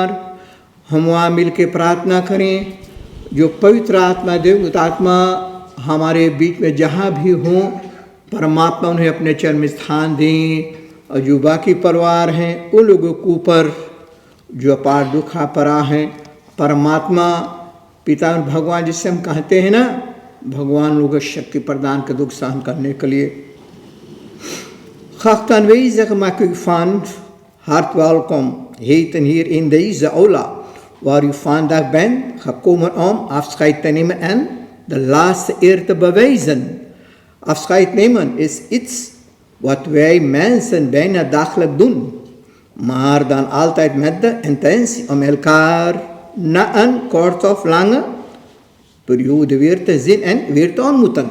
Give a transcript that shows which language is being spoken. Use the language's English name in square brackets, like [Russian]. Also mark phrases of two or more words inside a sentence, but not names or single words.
[Hindi] हम वहाँ मिल के प्रार्थना करें जो पवित्र आत्मा देवदूत आत्मा हमारे बीच में जहाँ भी हों परमात्मा उन्हें अपने चरण में स्थान दें और जो बाकी परिवार हैं उन लोगों के ऊपर जो अपार दुखा परा हैं परमात्मा पिता भगवान जिससे हम कहते हैं ना भगवान लोगों को शक्ति प्रदान कर दुख सहन करने के लिए [Dutch] graag aanwezig maak u van hart welkom heten hier in deze aula waar u vandaag bent gekomen om afscheid te nemen en de laatste eer te bewijzen. Afscheid nemen is iets wat wij mensen bijna dagelijks doen, maar dan altijd met de intentie om elkaar na een korte of lange periode weer te zien en weer te ontmoeten.